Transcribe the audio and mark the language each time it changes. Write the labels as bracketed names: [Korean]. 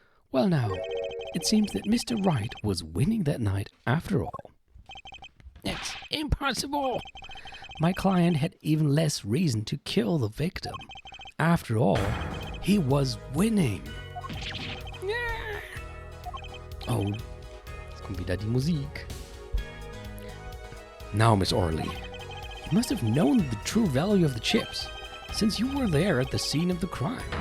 [English] Well now, it seems that Mr. Wright was winning that night after all. That's impossible. My client had even less reason to kill the victim. After all, he was winning. [German] Oh, jetzt kommt wieder die Musik. [English] Now, Miss Orley, you must have known the true value of the chips, since you were there at the scene of the crime.